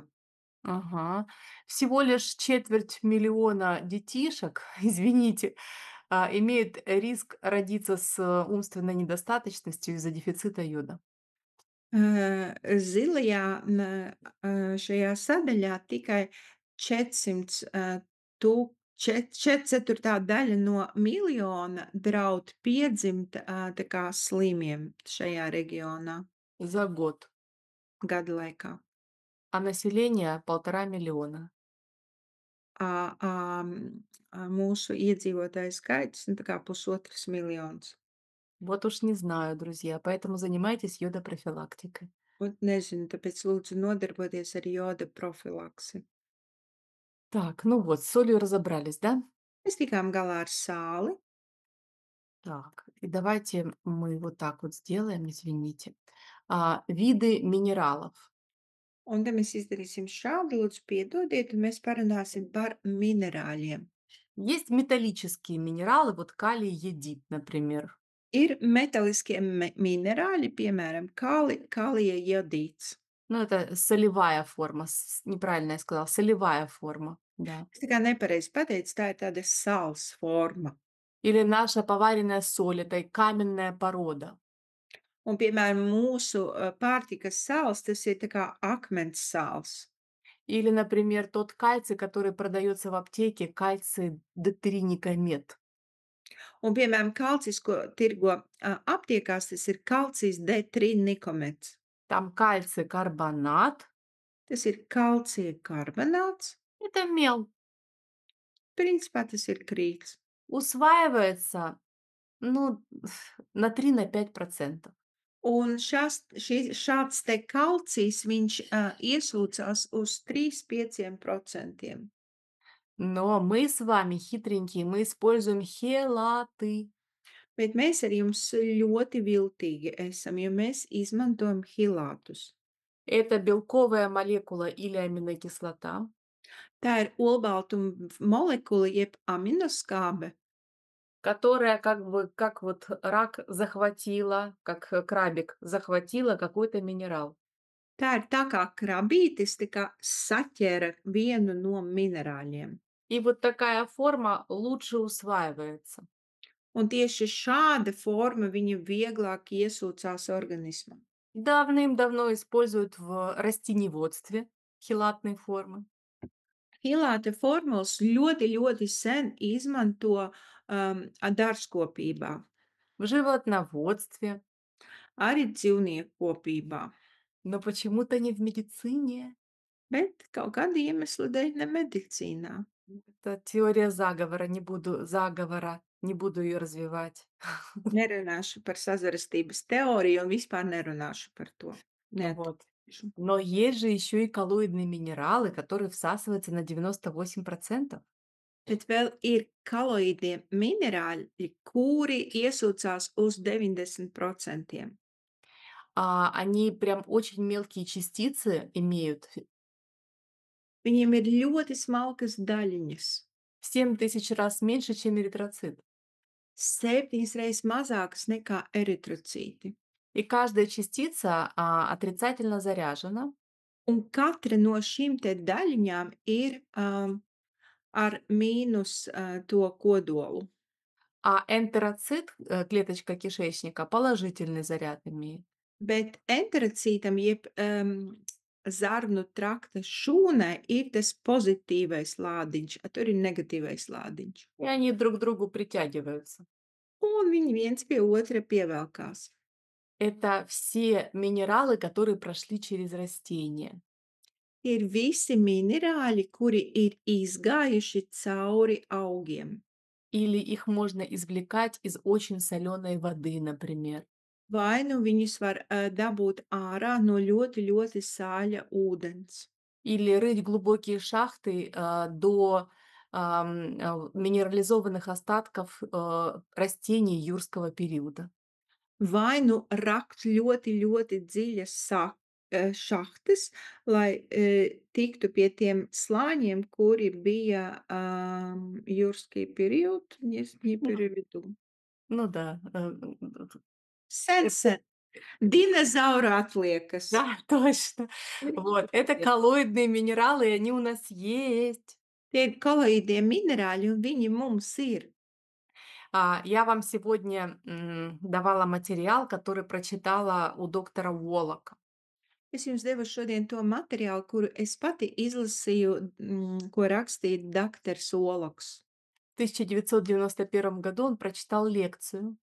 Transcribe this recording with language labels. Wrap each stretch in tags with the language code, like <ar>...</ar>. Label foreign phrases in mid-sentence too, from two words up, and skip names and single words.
<ru>Ага. Всего лишь четверть миллиона детишек, извините, имеют риск родиться с умственной недостаточностью из-за дефицита йода.</ru> <lv>Zilajā šajā sadaļā tikai 400, četrdesmit daļa no miljona draud piedzimt, tā kā slimiem šajā reģionā</lv> <ru>За год,</ru> <lv>gada laikā.</lv> <ru>а население 1,5 миллиона.</ru> <lv>Ā, mūsu iedzīvotāju skaits, nu, tā kā 1,5 miljons.</lv> <ru>Вот уж не знаю, друзья, поэтому занимайтесь йодопрофилактикой.</ru> <lv>Un nezinu, tāpēc lūdzu nodarboties ar joda profilaksi.</lv> <ru>Так, ну вот, с солью разобрались, да?</ru> <lv>Mēs tikām galā ar sāli,</lv> <ru>Так, и давайте мы вот так вот сделаем, извините. Виды минералов.</ru> <lv>un tad mēs izdarīsim šādi, lūdzu piedodiet, un mēs parunāsim par minerāļiem.</lv> <ru>Есть металлические минералы, вот калий, йодид, например.</ru> <lv>Ir metāliskie minerāļi, piemēram, kālija jodīts.</lv> <ru>Ну, это солевая форма, неправильно я сказала, солевая форма, да.</ru> <lv>Es tā kā nepareizi pateicu, tā ir tāda sāls forma.</lv> <ru>Или наша поваренная соль, это и каменная порода.</ru> <lv>Un, piemēram, mūsu pārtikas sāls, tas ir tā kā akmens sāls.</lv> <ru>Или, например, тот кальций, который продается в аптеке, кальций детриникомет.</ru> <lv>Un, piemēram, kalcijs, ko tirgo aptiekās, tas ir kalcijs D3-nikomets.</lv> <ru>Там кальций карбонат,</ru> <lv>Tas ir kalcija karbonāts.</lv> <ru>это мел,</ru> <lv>Principā tas ir krīts.</lv> <ru>усваивается, ну, на 3–5%.</ru> <lv>Un šāds te kalcijs, viņš iesūcās uz 3–5%.</lv> <ru>Но мы с вами хитренькие, мы используем хелаты.</ru> <lv>Bet mēs ar jums ļoti viltīgi esam, jo mēs izmantojam hilātus.</lv> <ru>Это белковая молекула или аминокислота,</ru> <lv>Tā ir olbaltuma molekula, jeb aminoskābe,</lv> <ru>которая как бы, как вот рак захватила, как крабик захватила какой-то минерал.</ru> <lv>tā ir tā kā krabītis, tā kā saķera vienu no minerāļiem.</lv> <ru>И вот такая форма лучше усваивается.</ru> <lv>Un tieši šāda forma viņa vieglāk iesūcās organismā.</lv> <ru>Давным-давно используют в растениеводстве хелатные формы.</ru> <lv>Hilāta formulas ļoti, ļoti sen izmanto dārzkopībā,</lv> <ru>В животноводстве,</ru> <lv>arī dzīvnieku kopībā,</lv> <ru>но почему-то не в медицине.</ru> <lv>bet kaut kāda iemesla dēļ ne medicīnā.</lv> <ru>Это теория заговора, не буду ее развивать.</ru> <lv>Nerunāšu par sazvērestības teoriju un vispār nerunāšu par to.</lv> <ru>Вот.</ru> <lv>Neatrunāšu.</lv> <ru>Но есть же еще и коллоидные минералы, которые всасываются на 98%.</ru> <lv>Bet vēl ir kaloīdie minerāļi, kuri iesūcās uz 90%.</lv> <ru>Они прям очень мелкие частицы имеют.</ru> <lv>Viņiem ir ļoti smalkas daļiņas,</lv> <ru>В 7000 раз меньше, чем эритроцит.</ru> <lv>7 reizes mazākas nekā eritrocīti.</lv> <ru>И каждая частица отрицательно заряжена.</ru> <lv>un katra no šīm te daļiņām ir, ar mīnus, to kodolu.</lv> <ru>А энтероцит, клеточка кишечника, положительный заряд имеет.</ru> <lv>Bet enterocītam, jeb, zarnu trakta šūnai ir tas pozitīvais lādiņš, a tur ir negatīvais lādiņš.</lv> <ru>И они друг к другу притягиваются.</ru> <lv>Un viņi viens pie otra pievelkās.</lv> <ru>Это все минералы, которые прошли через растение.</ru> <lv>Ir visi minerāļi, kuri ir izgājuši cauri augiem.</lv> <ru>Или их можно извлекать из очень соленой воды, например.</ru> <lv>Vai nu viņus var, dabūt ārā no ļoti, ļoti sāļa ūdens.</lv> <ru>Или рыть глубокие шахты до минерализованных остатков растений юрского периода.</ru> <lv>Vai nu rakt ļoti, ļoti dziļas šahtas, lai, tiktu pie tiem slāņiem, kuri bija,</lv> <ru>юрский период, не Ну, переведу. ну да,</ru> <lv>Sen,</lv> <ru>это-</ru> <lv>sen. Dinozauru atliekas.</lv> <ru>да, точно. Вот, это коллоидные минералы, и они у нас есть.</ru> <lv>Tie ir koloīdie minerāļi, un viņi mums ir.</lv> <ru>Я вам сегодня давала материал, который прочитала у доктора Уоллока.</ru> <lv>Es jums devu šodien to materiālu, kuru es pati izlasīju, ko rakstīja doktors Oloks.</lv> <ru>В 1991 году он прочитал лекцию,</ru>